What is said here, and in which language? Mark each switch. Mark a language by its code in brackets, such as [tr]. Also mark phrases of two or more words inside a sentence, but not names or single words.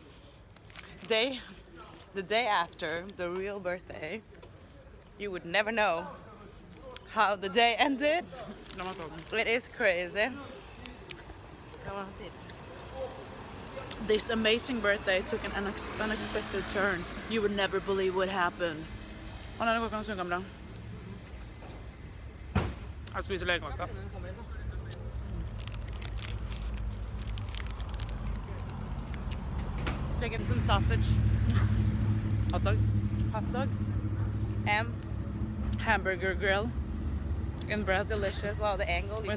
[en] The day after the real birthday, you would never know how the day ended. It is crazy. Come on, see it. This amazing birthday took an unexpected turn. You would never believe what happened. [no] Å nei, det går ikke an å synge om det. Jeg skal vise lekevakta. [en] Chicken, some sausage, Hot dog. hot dogs, ham. Hamburger grill. In bread. Delicious. Wow, the angle. you